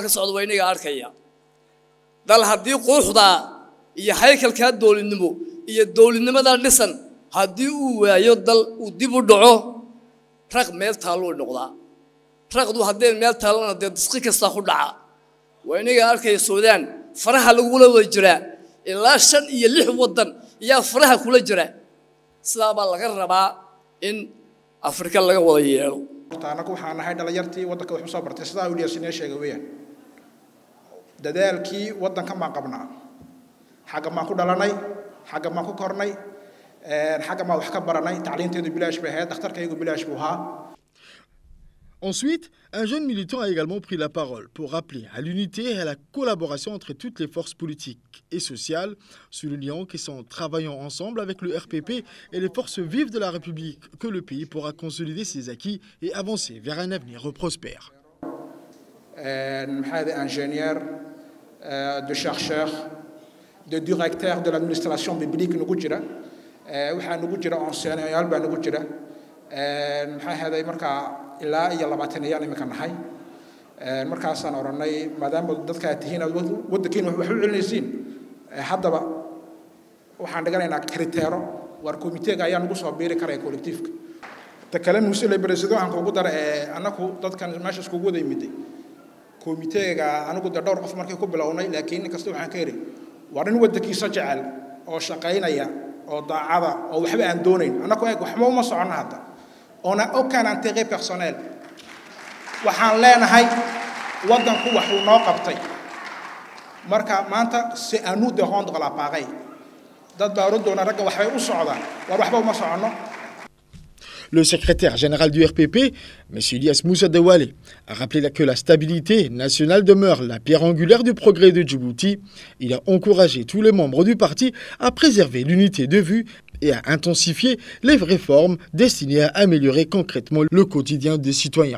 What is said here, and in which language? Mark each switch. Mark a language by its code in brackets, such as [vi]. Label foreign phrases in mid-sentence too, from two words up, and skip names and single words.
[so] ka socda wayniga arkaya dal haddii quuxda iyo haykalka dawladnimo iyo dawladnimada dhisan haddii uu waayo dal uu dib u dhaco raq meel taalo noqdaa raqdu haddii meel taalana disqi kasta ku dhaca wayniga arkaya Suudaan faraha lagu wada jiraa ilaa 5 iyo 6 wadan yaa faraha kula jira sidaa baa laga rabaa in Afrika laga wada yeelo anagu waxaan nahay dhalinyartii wadanka wax soo bartay sidaa uu yeeshay sheegay weeyaan dadaalkii wadanka ma qabnaa xaga ma ku dhalanay xaga ma ku kornay xaga ma wax ka baranay tacliinteedu bilaash bay ahayd dhakhtarkaygu bilaash buu ahaa. [fr] Ensuite, un jeune militant a également pris la parole pour rappeler à l'unité et à la collaboration entre toutes les forces politiques et sociales, soulignant que c'est en travaillant ensemble avec le RPP et les forces vives de la République que le pays pourra consolider ses acquis et avancer vers un avenir prospère. Ingénieur, de chercheurs, de directeurs de l'administration publique, nous avons enseignants, [so] maxay ahayd markaa ilaa iyo 20 ayaan imika nahay markaasaan oranay maadaama dadka tihiin waddankiina wax u celinaysiin haddaba waxaan dhiganaynaa kriteero war komiteega ayaa nagu soo biiri karaya kolektiifka ta kale nuusile baresido aan kugu dara anaku dadkan meesha iskugu wada yimiday komiteega anagu dhowr qof markay ku bilownay laakiin in kasta waxaan ka yiri war in waddankiisa jecel oo shaqaynaya oo daacada oo waxba aan doonayn anaku waxba uma socono hadda [fr] on a aucun intérêt personnel [so] waxaan leenahay waddanku wax uu noo qabtay marka maanta [fr] c'est à nous de rendre la pareille [so] dad baa oran ragga waxbay u socdaan war waxba uma socono. [fr] Le secrétaire général du RPP, M. Ilyas Moussa Dewale, a rappelé que la stabilité nationale demeure la pierre angulaire du progrès de Djibouti. Il a encouragé tous les membres du parti à préserver l'unité de vue et à intensifier les réformes destinées à améliorer concrètement le quotidien des citoyens.